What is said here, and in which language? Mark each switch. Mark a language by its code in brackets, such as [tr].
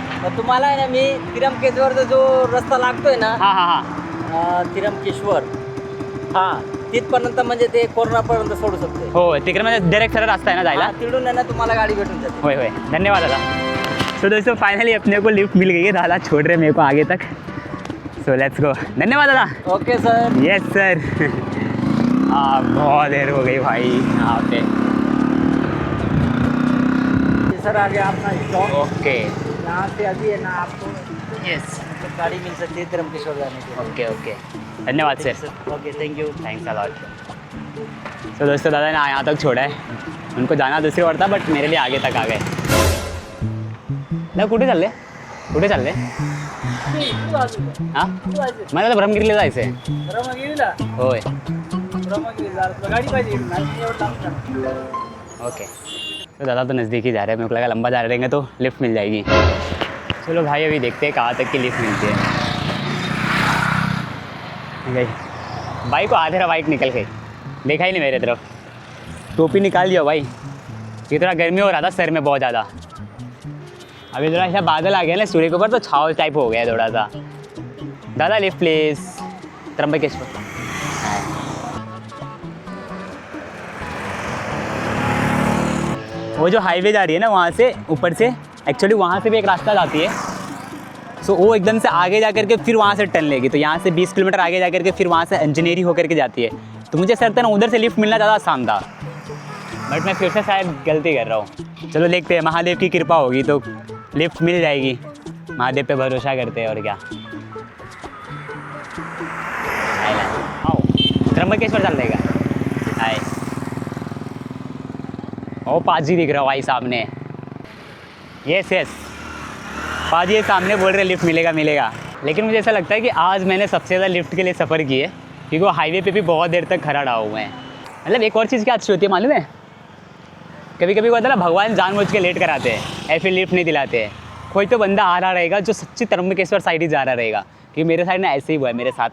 [mr] तर तुम्हाला आहे ना मी त्र्यंबकेश्वरचा जो रस्ता लागतोय ना, हां त्र्यंबकेश्वर, हा तिथपर्यंत म्हणजे ते कोरोनापर्यंत सोडू शकते. हो तिकडे म्हणजे डायरेक्ट सरळ रास्ता आहे ना जायला. हा, तिकडून आहे ना तुम्हाला गाडी भेटून जाते. होय होय धन्यवाद दादा. [hi] तो दोस्तों फाइनली अपने को लिफ्ट मिल गई है. दादा छोड़ रहे मेरे को आगे तक. [en] So let's go. धन्यवाद दादा. Okay sir. Yes sir. [hi] बहुत देर हो गई भाई यहाँ पे. सर आगे आपका स्टॉप. ओके यहाँ से अभी है ना आपको [en] Yes. [hi] गाड़ी मिल सकती है त्रंबकेश्वर जाने के लिए. ओके ओके धन्यवाद sir. [en] Okay thank you. Thanks a lot. [hi] तो दोस्तों दादा ने यहाँ तक छोड़ा है. उनको जाना दूसरी ओर था बट मेरे लिए आगे तक आ गए. [mr] ना कुठे चालले कुठे चालले. हां मला तर ब्रह्मगिरीला जायचं आहे. ब्रह्मगिरीला. होय. ब्रह्मगिरीला गाड़ी पाहिजे नाही एवढं लांब जाणार. [en] Okay. [hi] तो दादा तो नज़दीक ही जा रहे हैं. मेरे को लगा लंबा जा रहेंगे तो लिफ्ट मिल जाएगी. चलो भाई अभी देखते हैं कहाँ तक की लिफ्ट मिलती है. गई बाइक को आधे रहा. बाइक निकल गई. देखा ही नहीं मेरे तरफ. टोपी निकाल दिया भाई. ये थोड़ा गर्मी हो रहा था सर में बहुत ज़्यादा. अभी थोड़ा ऐसा बादल आ गया ना सूर्य के ऊपर तो छाव टाइप हो गया है थोड़ा सा. दादा लिफ्ट प्लीज. त्र्यंबकेश्वर. वो जो हाईवे जा रही है ना वहाँ से ऊपर से एक्चुअली वहाँ से भी एक रास्ता जाती है. सो वो एकदम से आगे जा करके फिर वहाँ से टर्न लेगी. तो यहाँ से 20 किलोमीटर आगे जा करके फिर वहाँ से इंजीनियरिंग होकर के जाती है. तो मुझे सर था ना उधर से लिफ्ट मिलना ज़्यादा आसान था बट मैं फिर से शायद गलती कर रहा हूँ. चलो देखते हैं महादेव की कृपा होगी तो लिफ्ट मिल जाएगी. महादेव पे भरोसा करते हैं और क्या. आओ त्र्यंबकेश्वर चल देगा. हाय ओ पाजी दिख रहा हो भाई सामने. यस यस पाजी ये सामने बोल रहे लिफ्ट मिलेगा मिलेगा. लेकिन मुझे ऐसा लगता है कि आज मैंने सबसे ज़्यादा लिफ्ट के लिए सफ़र की है क्योंकि वो हाईवे पे भी बहुत देर तक खड़ा रहा हुआ है. मतलब एक और चीज़ क्या अच्छी होती है मालूम है. कभी कभी होता है ना भगवान जानबूझ के लेट कराते हैं या फिर लिफ्ट नहीं दिलाते हैं. कोई तो बंदा आ रहा रहेगा जो सच्ची त्र्यंबकेश्वर साइड ही जा रहा रहेगा. क्योंकि मेरे साइड ना ऐसे ही हुआ है मेरे साथ.